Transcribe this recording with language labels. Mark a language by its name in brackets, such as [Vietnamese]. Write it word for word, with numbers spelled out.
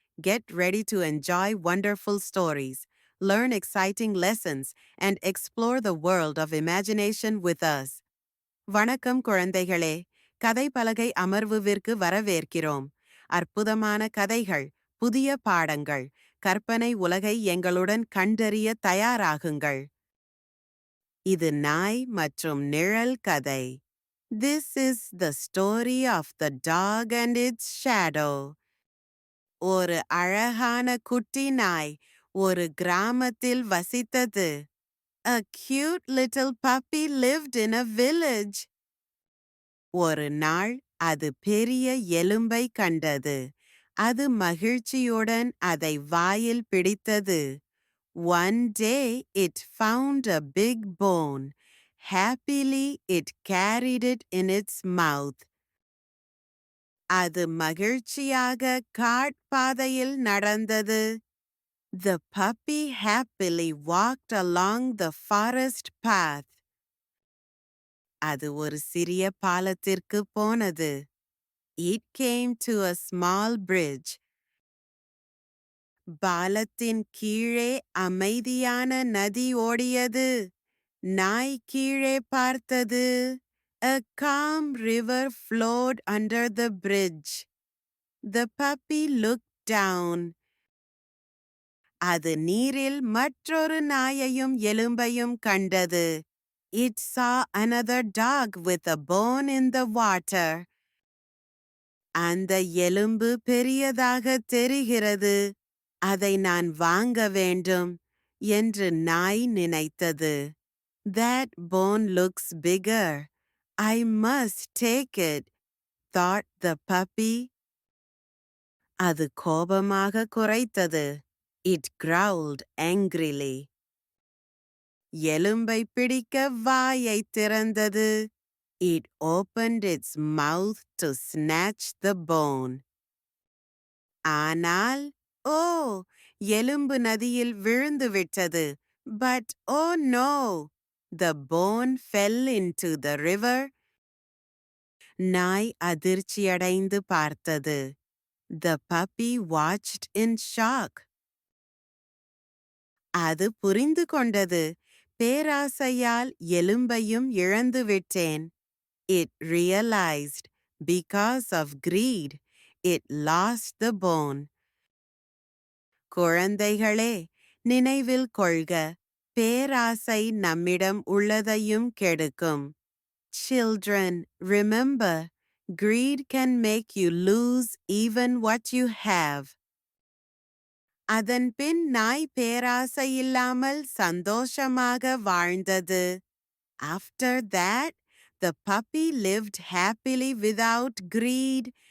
[English] Get ready to enjoy wonderful stories, learn exciting lessons, and explore the world of imagination with us. [Tamil] வணக்கம் குழந்தைகளே, கதை பலகை அமர்வுவிற்கு வரவேற்கிறோம். அற்புதமான கதைகள், புதிய பாடங்கள், கற்பனை உலகை எங்களுடன் கண்டறிய தயாராகுங்கள். இது நாய் மற்றும் நிழல் கதை. [English] This is the story of the dog and its shadow. [Tamil] ஒரு அழகான குட்டி நாய் ஒரு கிராமத்தில் வசித்தது. [English] A cute little puppy lived in a village. [Tamil] ஒரு நாள் அது பெரிய எலும்பை கண்டது. அது மகிழ்ச்சியுடன் அதை வாயில் பிடித்தது. [English] One day it found a big bone. Happily it carried it in its mouth. [Tamil] அது மகிழ்ச்சியாக காட்பாதையில் நடந்தது. [English] The puppy happily walked along the forest path. [Tamil] அது ஒரு சிறிய பாலத்திற்கு போனது. [English] It came to a small bridge. [Tamil] பாலத்தின் கீழே அமைதியான நதி ஓடியது. நாய் கீழே பார்த்தது. [English] A calm river flowed under the bridge. The puppy looked down. [Tamil] அது நீரில் மற்றொரு நாயையும் எலும்பையும் கண்டது. [English] It saw another dog with a bone in the water. [Tamil] அந்த எலும்பு பெரியதாக தெரிகிறது. அதை நான் வாங்க வேண்டும் என்று நாய் நினைத்தது. [English] That bone looks bigger. I must take it, thought the puppy. [Tamil] அது கோபமாக குரைத்தது. [English] It growled angrily. [Tamil] எலும்பை பிடிக்க வாயை திறந்தது. [English] It opened its mouth to snatch the bone. [Tamil] ஆனால் ஓ, எலும்பு நதியில் விழுந்து விட்டது. [English] But oh no, the bone fell into the river. [Tamil] நாய் அதிர்ச்சியடைந்து பார்த்தது. [English] The puppy watched in shock. [Tamil] அது புரிந்து கொண்டது. பேராசையால் எலும்பையும் இழந்து விட்டேன். [English] It realized because of greed it lost the bone. [Tamil] குழந்தைகளே, நினைவில் கொள்க, பேராசை நம்மிடம் உள்ளதையும் கெடுக்கும். [English] Children, remember, greed can make you lose even what you have. [Tamil] அதன் பின் நாய் பேராசை இல்லாமல் சந்தோஷமாக வாழ்ந்தது. [English] After that, the puppy lived happily without greed